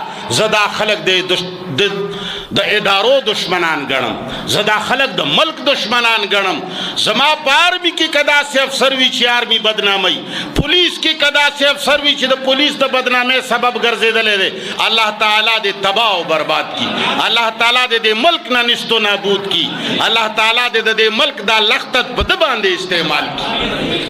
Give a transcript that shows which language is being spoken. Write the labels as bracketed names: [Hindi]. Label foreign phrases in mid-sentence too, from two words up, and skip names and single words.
[Pashto] زه دا خلک د ادارو دشمنان ګڼم، زه دا خلک د ملک دشمنان ګڼم. زما په آرمي کې که داسې افسر وي چې آرمي بدناموي، پولیس کې که داسې افسر وي چې د پولیس د بدنامۍ سبب ګرځېدلی دی، الله تعالی دې تباه او برباد کړي. الله تعالی دې د ملک نه نیست و نابود کړي. الله تعالی دې د دې ملک دا لښته په ده باندې استعمال کړي.